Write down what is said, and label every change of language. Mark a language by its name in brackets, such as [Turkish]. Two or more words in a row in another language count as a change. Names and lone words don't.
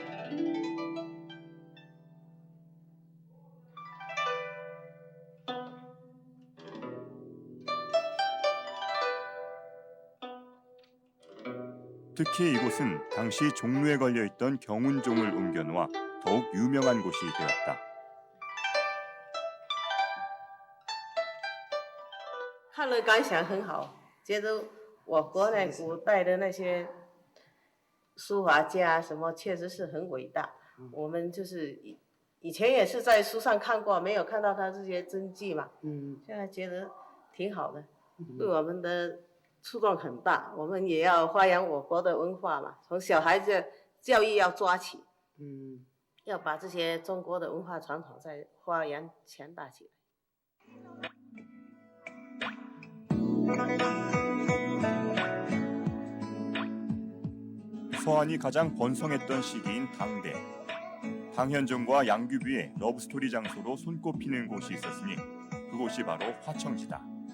[Korean] 특히 이곳은 당시 종루에 걸려있던 경운종을 옮겨놓아 더욱 유명한 곳이 되었다. [Chinese] 看了感想很好，觉得我国呢古代的那些书法家什么确实是很伟大。我们就是以前也是在书上看过，没有看到他这些真迹嘛。现在觉得挺好的，对我们的触动很大。我们也要发扬我国的文化嘛，从小孩子教育要抓起。要把这些中国的文化传统再发扬强大起来。 [Korean] 서안이 가장 번성했던 시기인 당대. 당현종과 양귀비의 러브스토리 장소로 손꼽히는 곳이 있었으니 그곳이 바로 화청지다.